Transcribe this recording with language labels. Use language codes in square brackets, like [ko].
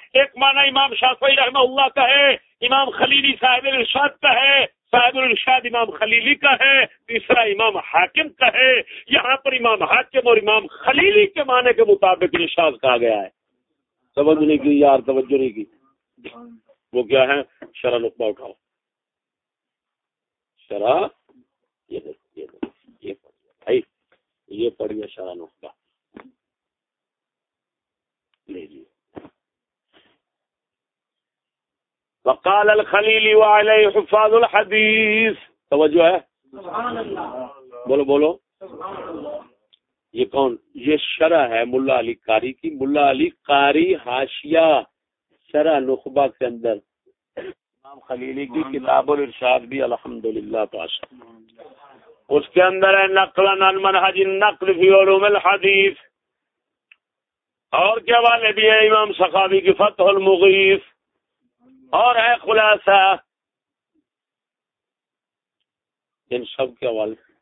[ur] ایک معنی امام شافعی رحمہ اللہ کا ہے, امام خلیلی صاحب الارشاد کا ہے, صاحب الارشاد امام خلیلی کا ہے, تیسرا امام حاکم کا ہے. یہاں پر امام حاکم اور امام خلیلی کے معنی کے مطابق یہ شاذ کہا گیا ہے. توجہ نہیں کی یار, توجہ نہیں کی. وہ کیا ہے شرع نخبہ اٹھاؤ. شرع یہ پڑھیے شرع نخبہ [ar] وقال الخليلي وعليه حفاظ الحديث. [ur] توجہ ہے سبحان اللہ. بولو بولو سبحان اللہ. یہ کون, یہ شرح ہے ملا علی قاری کی. ملا علی قاری حاشیہ شرح نخبہ کے اندر امام خلیلی کی کتاب الارشاد بھی الحمدللہ پاس ہے. اس کے اندر ہے [ar] نقل عن منهج النقل في علوم الحديث, [ur] اور کے حوالے بھی ہے امام سخاوی کی فتح المغیث, اور ہے خلاصہ ان سب کے حوالے.